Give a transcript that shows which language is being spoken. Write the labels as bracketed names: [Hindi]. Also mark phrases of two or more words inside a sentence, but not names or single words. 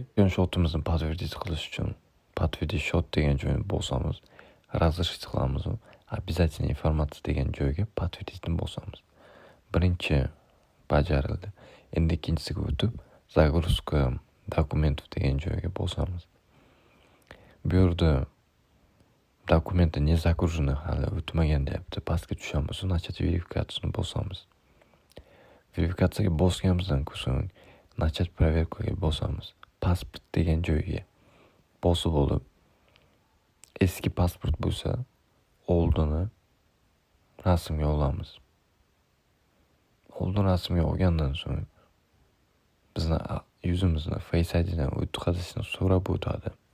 [Uzbek] Shotimizni подтвердить qilish uchun подтвердить shot degan joyni bosamiz. Разрешить qilamiz. Обязательно informatsiya degan joyga подтвердитni bosamiz. Birinchi bajarildi. Endi ikkinchisiga o'tib [Russian] загрузка документов [Uzbek] degan joyga bosamiz. Bu yerda [Russian] dokumenты не загружены [Uzbek] hali o'tmagan deyapti. Pastga tushamiz. Начать verifikatsiyani bosamiz. Verifikatsiyaga bosganimizdan so'ng [Russian] начать проверкаga [Uzbek] bosamiz. Pasport degan joyga bosib olib, eski pasport bo'lsa, oldini rasmga olamiz. Oldin rasmga olgandan so'ng bizni yuzimizni Face IDdan o'tkazishni so'rab o'tadi.